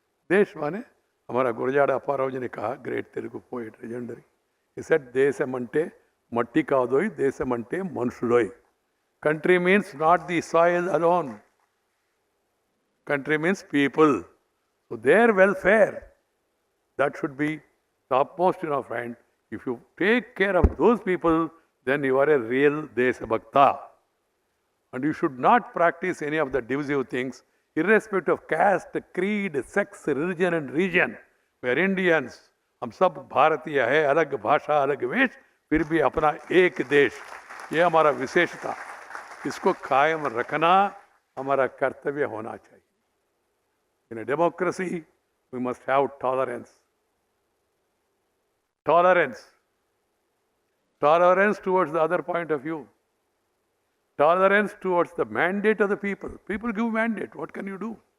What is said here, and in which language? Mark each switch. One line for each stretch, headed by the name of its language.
Hindi: देश माने हमारा गुरजाड़ अप्पाराव जी ने कहा,
English: Great Telugu poet, legendary. He said,
Telugu: देशमंटे मट्टी कादोई, देशमंटे मनुषुलोई.
English: Country means not the soil alone. Country means people. So their welfare, that should be topmost in our mind. If you take care of those people, then you are a real Deshabhakta. And you should not practice any of the divisive things, irrespective of caste, creed, sex, religion and region. We are Indians.
Hindi: हम सब भारतीय है, अलग भाषा, अलग वेश, फिर भी अपना एक देश. ये हमारा विशेषता. इसको कायम रखना हमारा कर्तव्य होना चाहिए.
English: In a democracy, we must have tolerance. Tolerance. Tolerance towards the other point of view. Tolerance towards the mandate of the people. People give mandate. What can you do?